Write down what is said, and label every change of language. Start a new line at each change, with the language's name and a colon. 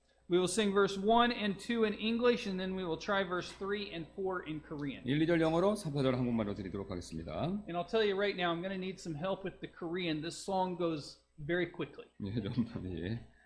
English: We will sing verse 1 and 2 in English, and then we will try verse 3 and 4 in Korean.
Korean: 1, 2절 영어로 3, 4절 한국말로 드리도록 하겠습니다.
English: And I'll tell you right now, I'm going to need some help with the Korean. This song goes very quickly. 예, 좀 예.